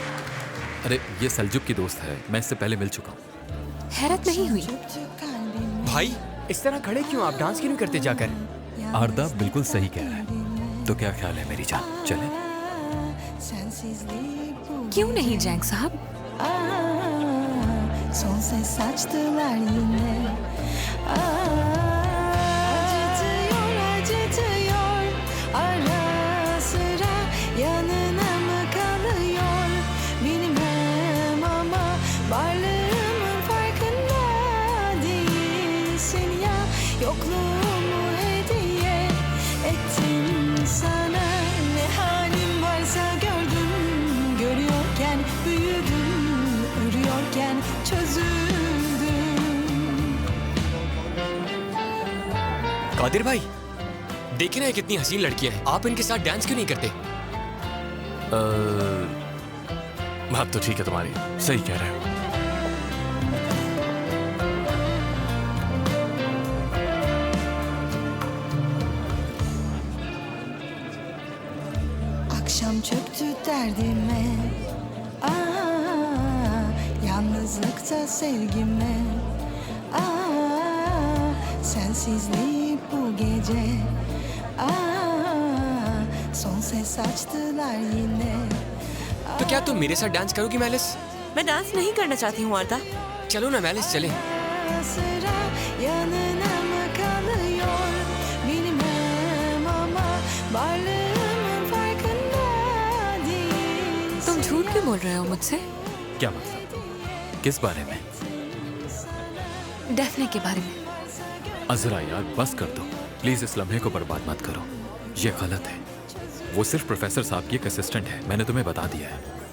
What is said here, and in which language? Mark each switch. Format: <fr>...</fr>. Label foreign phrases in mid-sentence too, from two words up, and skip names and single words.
<hi>अरे ये सलजुब की दोस्त है, मैं इससे पहले मिल चुका हूँ। हैरत नहीं हुई? भाई इस तरह खड़े क्यों? आप डांस क्यों नहीं करते जाकर? आरदा बिल्कुल सही कह रहा है। तो क्या ख्याल है मेरी जान, चले? क्यों नहीं जैंग साहब?</hi> <tr>Son ses saçtılar yine Acıtıyor acıtıyor Ara sıra yanına mı kalıyor Bilmem ama varlığımın farkında değilsin ya Yokluğumu hediye ettim sana Ne halim varsa gördüm Görüyorken büyüdüm Örüyorken çözüldüm</tr> <hi>कादिर भाई, देखिए ना ये कितनी हसीन लड़कियां हैं। आप इनके साथ डांस क्यों नहीं करते? बात तो ठीक है तुम्हारी, सही कह रहे हो।</hi> <tr>Akşam çöktü derdime Yalnızlıkta sevgime Sensizliği bu gece Son ses açtılar yine</tr> <hi>तो क्या तुम मेरे साथ डांस करोगी मैलिस? मैं डांस नहीं करना चाहती हूँ आरता। चलो ना मैलिस, चले।</hi> <tr>Sıra yanına mı kalıyor Bilmem ama varlığımın farkında değilsin</tr> <hi>तुम झूठ क्यों बोल रहे हो मुझसे? क्या मतलब? किस बारे में? डेफने के बारे में। अजरा यार, बस कर दो प्लीज, इस लम्हे को बर्बाद मत करो, ये गलत है। वो सिर्फ प्रोफेसर साहब की एक असिस्टेंट है, मैंने तुम्हें बता दिया है।</hi>